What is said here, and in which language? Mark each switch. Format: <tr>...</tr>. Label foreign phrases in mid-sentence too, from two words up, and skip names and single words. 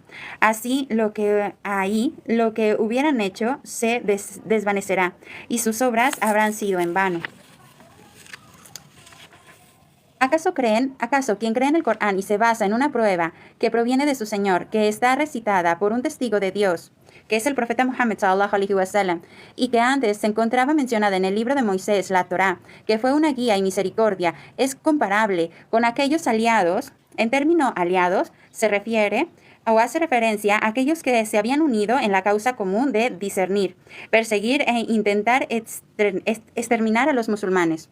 <es>Así lo que hubieran hecho se desvanecerá y sus obras habrán sido en vano. ¿Acaso quien cree en el Corán y se basa en una prueba que proviene de su Señor, que está recitada por un testigo de Dios, que es el profeta Muhammad</es> <ar>صلى الله عليه وسلم,</ar> <es>y que antes se encontraba mencionada en el libro de Moisés, la Torá, que fue una guía y misericordia, es comparable con aquellos aliados? En término aliados, se refiere o hace referencia a aquellos que se habían unido en la causa común de discernir, perseguir e intentar exterminar a los musulmanes.</es>